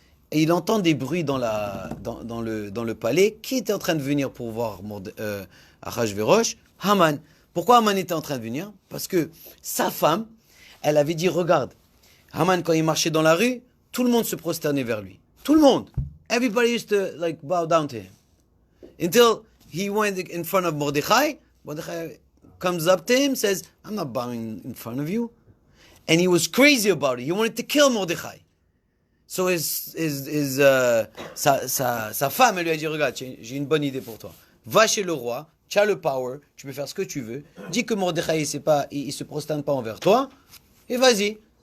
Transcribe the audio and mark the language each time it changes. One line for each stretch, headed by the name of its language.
French: Et il entend des bruits dans le palais. Qui était en train de venir pour voir Achashverosh? Haman. Pourquoi Haman était en train de venir? Parce que sa femme, elle avait dit regarde, Haman quand il marchait dans la rue, tout le monde se prosternait vers lui. Tout le monde.
English: Everybody used to bow down to him. Until he went in front of Mordechai. Mordechai comes up to him, says, I'm not bowing in front of you. And he was crazy about it. He wanted to kill Mordechai.
French: So sa femme, elle lui a dit, regarde, j'ai une bonne idée pour toi. Va chez le roi, tu as le power, tu peux faire ce que tu veux. Dis que Mordechai, il se prosterne pas envers toi. Et vas-y.